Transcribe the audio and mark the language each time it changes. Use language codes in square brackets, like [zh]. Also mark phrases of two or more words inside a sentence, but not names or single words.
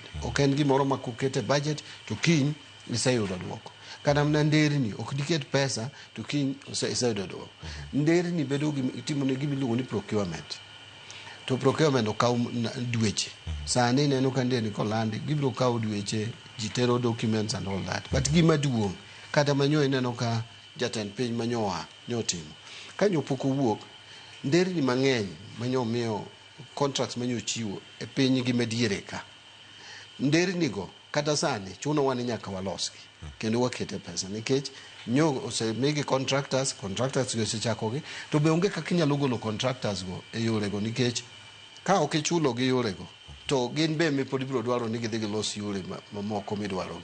[luo] Ok en gimoro ma kokete budget to kiny iseyudo duoko. Kana mna nderni ok diket pesa to kiny iseyudo duoko. Nderni bedo timo ne gimiluongo ni procurement. To procurement okaw dweche. Sani neno ka nderni kolandi gibiro kawo dweche jitero documents [en] and all that. [luo] But gima duong' kata manyo ineno ka jatend piny manyowa nyotimo. Kanyo poko wuok nderni mang'eny manyo miyo contracts manyo chiwo e piny gi mediere ka. Nderni go kata sani chuno wan nyaka walosgi kendo wakete pesa nikech nyo osemigi contractors go sechakogi to be onge kaka inyalo golo contractors go e yore go nikech ka ok ichulo gi yore go to gin be me pod biro dwaro ni gidhi gilos yore mamoko midwaro.